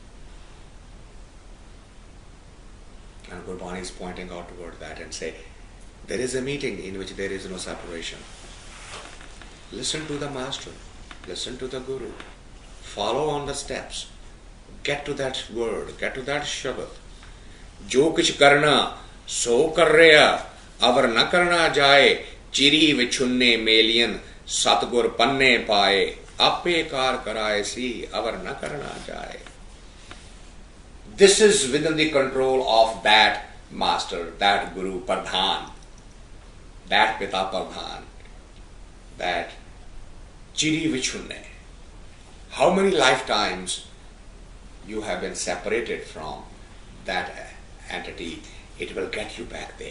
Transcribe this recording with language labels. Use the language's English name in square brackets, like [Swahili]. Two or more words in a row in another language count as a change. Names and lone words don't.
[English] And Gurbani is pointing out toward that and say, there is a meeting in which there is no separation. Listen to the master, listen to the guru, follow on the steps, get to that word, get to that shabad. [Punjabi] ਜੋ ਕਿਛੁ ਕਰਣਾ, ਸੋ ਕਰਿਆ, ਅਵਰੁ ਨ ਕਰਣਾ ਜਾਇ, ਚਿਰੀ ਵਿਛੁੰਨੇ ਮੇਲਿਅਨੁ, ਸਤਿਗੁਰ ਪੰਨੈ ਪਾਇ, ਆਪੇ ਕਰਿ ਕਰਾਏ ਸੀ, ਅਵਰੁ ਨ ਕਰਣਾ ਜਾਇ. [English] This is within the control of that master, that guru, pradhan, that [Punjabi] ਪਿਤਾ ਪ੍ਰਧਾਨ, [English] that [Punjabi] ਚਿਰੀ ਵਿਛੁੰਨੇ. [English] How many lifetimes you have been separated from that entity, it will get you back there.